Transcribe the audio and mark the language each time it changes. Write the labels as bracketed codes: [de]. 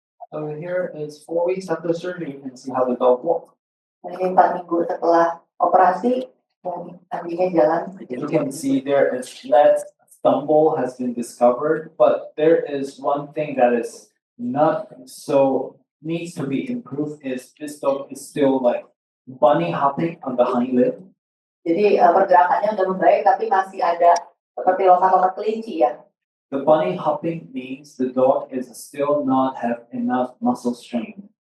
[en] So here is 4 weeks after surgery. You can see how the dog walks. [id] Ini 4 minggu setelah operasi, anjingnya jalan. [en] You can see there is less stumble has been discovered, but there is one thing that is not so needs to be improved is this dog is still like bunny hopping on the hind leg. [id] Jadi pergerakannya udah membaik, tapi masih ada seperti lompat-lompat kelinci ya. [en] The bunny hopping means the dog is still not have enough muscle strength.